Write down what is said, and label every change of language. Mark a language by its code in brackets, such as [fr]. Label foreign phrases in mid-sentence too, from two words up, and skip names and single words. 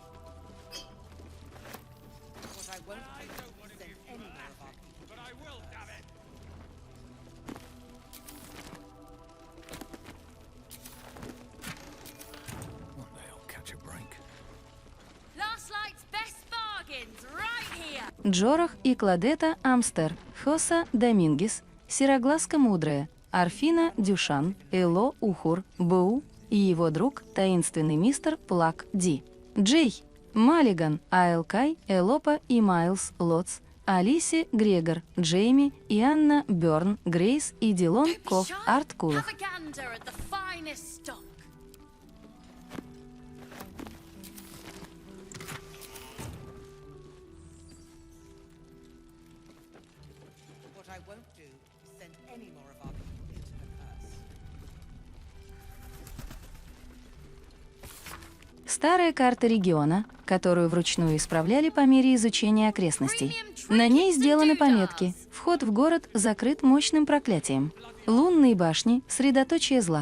[en] What I won't do is send any more of our people. But I will, damn it! One day I'll catch a break. Last night's best bargains right here. [ru] Джорах и Кладета Амстер, Хоса Домингес, Сероглазка Мудрая, Арфина Дюшан, Эло Ухур, Бу и его друг, таинственный мистер Плак Ди, Джей, Маллиган, Айлкай, Элопа и Майлз Лотс, Алиси Грегор, Джейми и Анна Бёрн, Грейс и Дилон Ков Арткулах. [en] What I won't do is send any more of our people into the curse. [ru] Старая карта региона, которую вручную исправляли по мере изучения окрестностей. На ней сделаны пометки. Вход в город закрыт мощным проклятием. Лунные башни – средоточие зла.